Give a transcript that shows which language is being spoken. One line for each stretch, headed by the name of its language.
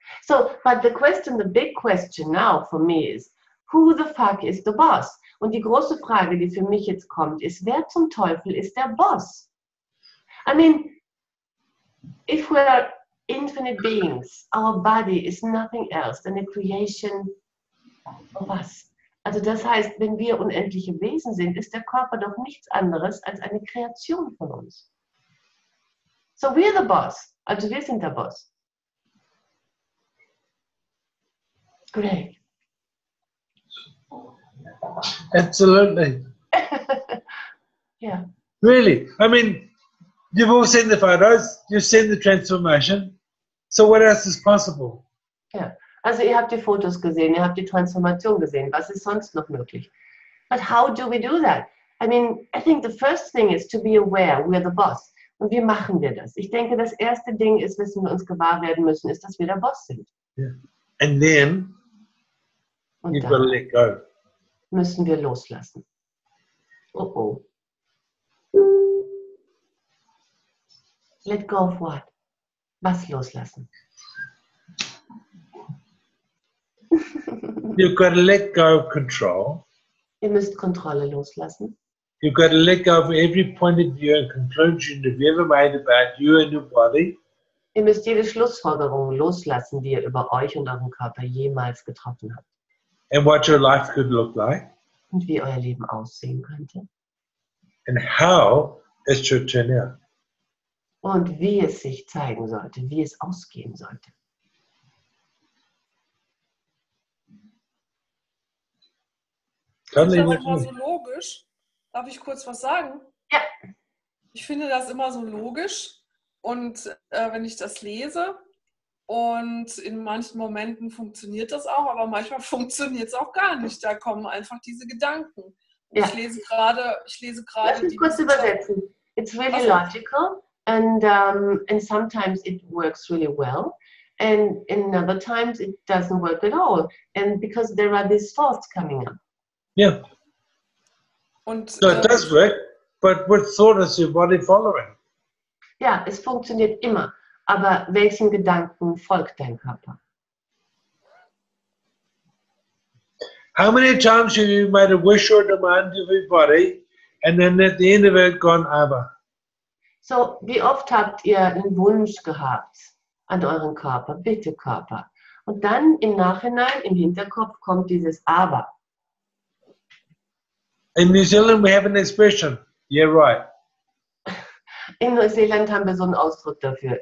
English: So, but the big question now for me is, who the fuck is the boss?
German: Und die große Frage, die für mich jetzt kommt, ist, wer zum Teufel ist der Boss?
English: I mean, if we are infinite beings, our body is nothing else than a creation of us.
German: Also das heißt, wenn wir unendliche Wesen sind, ist der Körper doch nichts anderes als eine Kreation von uns.
English: So we're the boss.
German: Also wir sind der Boss.
English: Great. Absolutely. Yeah. Really. I mean, you've all seen the photos, you've seen the transformation. So what else is possible?
German: Ja. Also ihr habt die Fotos gesehen, ihr habt die Transformation gesehen. Was ist sonst noch möglich?
English: But how do we do that? I mean, I think the first thing is to be aware we're the boss.
German: Und wie machen wir das? Ich denke, das erste Ding ist, wissen wir uns gewahr werden müssen, ist, dass wir der Boss sind.
English: Yeah. And then
German: Und
English: you've got to
German: dann
English: let go.
German: müssen wir loslassen. Oh oh.
English: Let go of what?
German: Was loslassen?
English: You've got to let go of control.
German: Ihr müsst Kontrolle loslassen.
English: You've got to let go of every point of view and conclusion you've ever made about you and your body.
German: Ihr müsst jede Schlussfolgerung loslassen, die ihr über euch und euren Körper jemals getroffen habt.
English: And what your life could look like.
German: Und wie euer Leben aussehen könnte.
English: And how it should turn out.
German: Und wie es sich zeigen sollte, wie es ausgehen sollte. Ich finde
English: Totally
German: das immer so
English: different.
German: logisch. Darf ich kurz was sagen? Ja. Ich finde das immer so logisch und wenn ich das lese und in manchen Momenten funktioniert das auch, aber manchmal funktioniert es auch gar nicht. Da kommen einfach diese Gedanken. Ja. Ich lese gerade Lass mich kurz übersetzen.
English: It's really logical and sometimes it works really well and in other times it doesn't work at all. And because there are these thoughts coming up. Yeah.
German: Und,
English: So it does work, but what thought is your body following?
German: Ja, es funktioniert immer. Aber welchen Gedanken folgt dein Körper?
English: How many times have you made a wish or demand of your body and then at the end of it gone aber?
German: So, wie oft habt ihr einen Wunsch gehabt an euren Körper? Bitte Körper. Und dann im Nachhinein, im Hinterkopf kommt dieses Aber.
English: In New Zealand we have an expression, yeah right.
German: In Neuseeland haben wir so einen Ausdruck dafür.